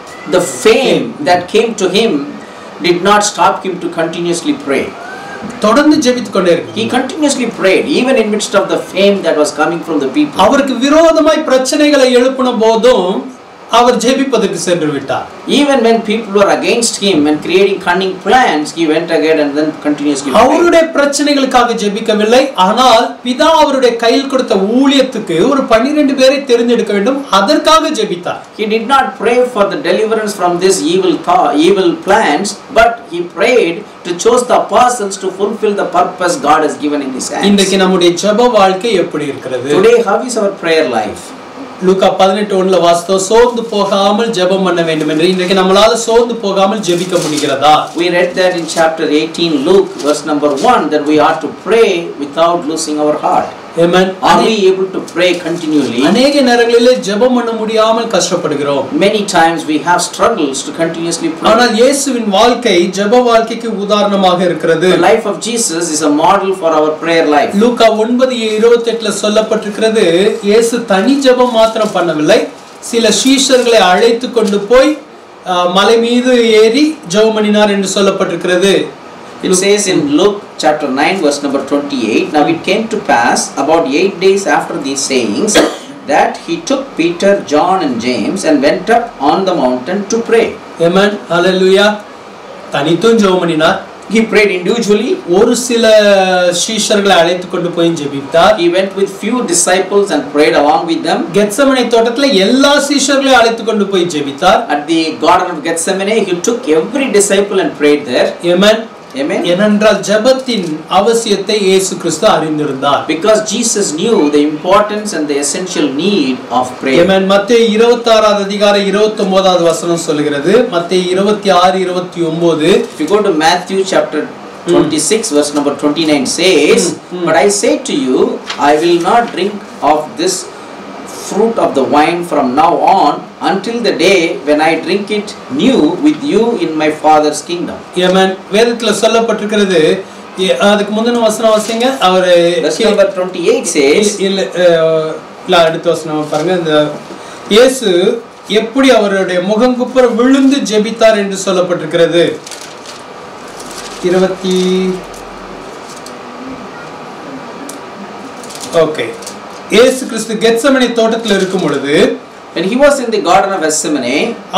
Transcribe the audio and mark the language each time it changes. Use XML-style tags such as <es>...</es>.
<en>The fame that came to him did not stop him to continuously pray.</en> <ta>தொடர்ந்து ஜெபித்துக் கொண்டே இருந்தார்.</ta> <en>He continuously prayed even in midst of the fame that was coming from the people.</en> <ta>அவருக்கு விரோதமாய் பிரச்சனைகளை எழுப்பின போதும் அவர் ஜெபிப்பதற்கு சென்று விட்டார்.</ta> <en>Even when people were against him and creating cunning plans, he went ahead and then continuously prayed.</en> <ta>அவருடைய பிரச்சனைகளுக்காக ஜெபிக்கவில்லை, ஆனால் பிதா அவருடைய கையில் கொடுத்த ஊழியத்துக்கு ஒரு 12 பேரை தெரிந்தெடுக்க வேண்டும், அதற்காக ஜெபித்தார்.</ta> <en>He did not pray for the deliverance from this evil plans, but he prayed to choose the apostles to fulfill the purpose God has given in his hands.</en> <ta>இன்றைக்கு நம்முடைய ஜெப வாழ்க்கை எப்படி இருக்கிறது?</ta> <en>Today how is our prayer life?</en> <ta>லூக்கா 18:1ல வாசித்தோம், சோர்ந்து போகாமல் ஜெபம் பண்ண வேண்டும் என்று. இன்றைக்கு நம்மளால சோர்ந்து போகாமல் ஜெபிக்க முடிகிறதா?</ta> <en>We read that in chapter 18 Luke verse number 1 that we ought to pray without losing our heart. Amen. Are we able to pray continually?</en> <ta>அநேக நேரங்களிலே ஜெபம் பண்ண முடியாமல் கஷ்டப்படுகிறோம்.</ta> <en>Many times we have struggles to continuously pray.</en> <ta>ஆனால் இயேசுவின் வாழ்க்கை ஜெப வாழ்க்கைக்கு உதாரணமாக இருக்கிறது.</ta> <en>The life of Jesus is a model for our prayer life.</en> <ta>லூக்கா 9:28ல சொல்லப்பட்டிருக்கிறது, இயேசு தனி ஜெபம் மாத்திரம் பண்ணவில்லை, சில சீஷர்களை அழைத்து கொண்டு போய் மலை மீது ஏறி ஜெபம் பண்ணினார் என்று சொல்லப்பட்டிருக்கிறது.</ta> <en>It says in Luke chapter 9 verse number 28, now it came to pass about 8 days after these sayings that he took Peter, John and James and went up on the mountain to pray.</en> <ta>Amen. Hallelujah. தனித்தும் ஜெபம் பண்ணினார்.</ta> <en>He prayed individually.</en> <ta>ஒரு சில சீஷர்களை அழைத்து கொண்டு போய் ஜெபித்தார்.</ta> <en>He went with few disciples and prayed along with them.</en> <ta>Gethsemane தோட்டத்திலே எல்லா சீஷர்களையும் அழைத்து கொண்டு போய் ஜெபித்தார்.</ta> <en>At the garden of Gethsemane he took every disciple and prayed there. Amen. Amen.</en> <ta>ஏனென்றால் ஜெபத்தின் அவசியத்தை இயேசு கிறிஸ்து அறிந்திருந்தார்.</ta> <en>Because Jesus knew the importance and the essential need of prayer. Amen.</en> <ta>மத்தேயு 26வது அதிகாரம் 29வது வசனம் சொல்கிறது. மத்தேயு 26:29.</ta> <en>If you go to Matthew chapter 26 verse number 29 says, but I say to you, I will not drink of this fruit of the wine from now on until the day when I drink it new with you in my Father's kingdom.</en> <ta>Amen. வேதத்துல சொல்லப்பட்டிருக்கிறது. அதுக்கு முந்தின வசனம் வாசிங்க. அவர்</ta> <en>verse number 28 says,</en> <ta>இல்ல அடுத்த வசனம் பாருங்க. இந்த இயேசு எப்படி அவருடைய முகங்குப்புற விழுந்து ஜெபித்தார் என்று சொல்லப்பட்டிருக்கிறது. 20 ஓகே. இயேசு கிறிஸ்து கெத்செமனே தோட்டத்தில் இருக்கும் பொழுது,</ta> <en>when he was in the garden of Gethsemane,</en>